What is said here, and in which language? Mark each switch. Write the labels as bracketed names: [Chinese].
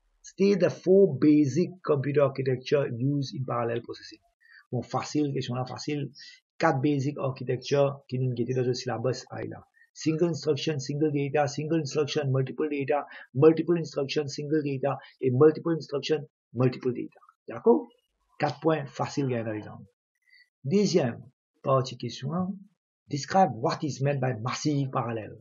[English] State the 4 basic computer architecture used in parallel processing. [French] Bon, facile, question là facile. 4 basic architecture qui nous guettent dans le syllabus là. [English] Single instruction, single data, single instruction, multiple data, multiple instruction, single data, et multiple instruction, multiple data. [French] D'accord? 4 points faciles gagnent dans l'exemple. Deuxième partie question là. [English] Describe what is meant by massive parallel.